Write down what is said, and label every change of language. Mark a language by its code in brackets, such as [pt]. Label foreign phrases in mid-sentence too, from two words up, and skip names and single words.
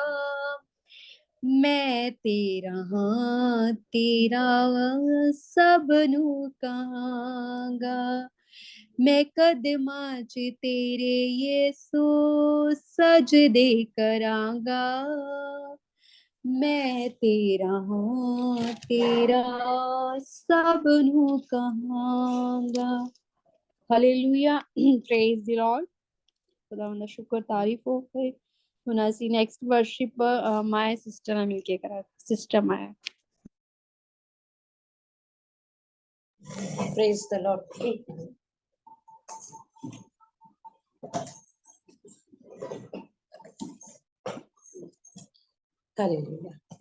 [pa] ਮੈਂ ਤੇਰਾ ਹਾਂ ਤੇਰਾ ਸਭ ਨੂੰ ਕਹਾਂਗਾ। ਮੈਂ ਕਦਮਾਂ ਚ ਤੇਰੇ ਯਿਸੂ ਸਜਦੇ ਕਰਾਂਗਾ। ਮੈਂ ਤੇਰਾ ਹਾਂ ਤੇਰਾ ਸਭ ਨੂੰ ਕਹਾਂਗਾ। [en] Hallelujah praise the Lord. [pa] ਖੁਦਾਵੰਦ ਦਾ ਸ਼ੁਕਰ ਤਾਰੀਫ਼ ਹੋ ਗਈ। ਹੁਣ ਅਸੀਂ [en] next worship [pa] ਮਾਇਆ ਸਿਸਟਰ ਨਾਲ ਮਿਲ ਕੇ ਕਰਾਂਗੇ। ਸਿਸਟਰ ਮਾਇਆ। [en] Praise the Lord. Hallelujah.